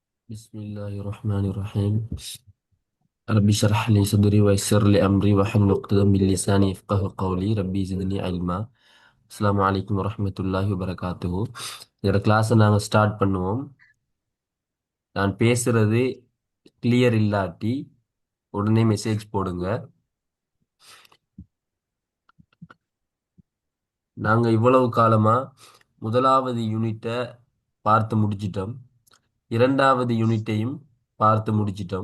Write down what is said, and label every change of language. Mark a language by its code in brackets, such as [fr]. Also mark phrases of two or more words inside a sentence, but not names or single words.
[ar] بسم الله الرحمن الرحيم. ربي اشرح لي صدري ويسر لي أمري واحلل عقدة من لساني يفقهوا قولي ربي زدني علما. السلام عليكم ورحمة الله وبركاته. [ta] இந்த கிளாஸை நாங்கள் ஸ்டார்ட் பண்ணுவோம். நான் பேசுறது கிளியர் இல்லாட்டி உடனே மெசேஜ் போடுங்க. நாங்கள் இவ்வளவு காலமா முதலாவது யூனிட்டை பார்த்து முடிச்சிட்டோம், இரண்டாவது யூனிட்டையும் பார்த்து முடிச்சிட்டோம்.